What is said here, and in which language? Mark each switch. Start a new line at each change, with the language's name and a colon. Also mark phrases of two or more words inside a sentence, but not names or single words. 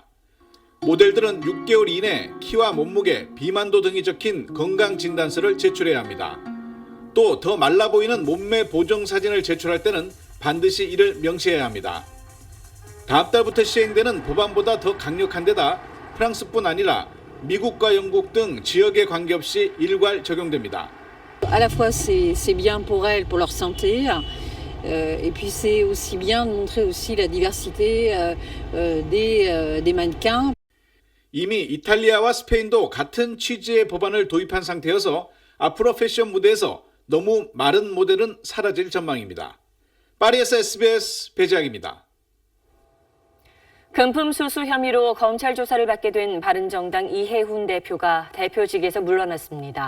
Korean: 모델들은 6개월 이내 키와 몸무게, 비만도 등이 적힌 건강진단서를 제출해야 합니다. 또 더 말라 보이는 몸매 보정 사진을 제출할 때는 반드시 이를 명시해야 합니다. 다음 달부터 시행되는 법안보다 더 강력한 데다 프랑스뿐 아니라 미국과 영국 등 지역에 관계없이 일괄 적용됩니다.
French: À la fois c'est bien pour elles, pour leur santé, et puis c'est aussi bien de montrer aussi la diversité des mannequins.
Korean: 이미 이탈리아와 스페인도 같은 취지의 법안을 도입한 상태여서 앞으로 패션 무대에서 너무 마른 모델은 사라질 전망입니다. 파리에서 SBS 배재학입니다. 금품 수수 혐의로 검찰 조사를 받게 된 바른정당 이해훈 대표가 대표직에서 물러났습니다.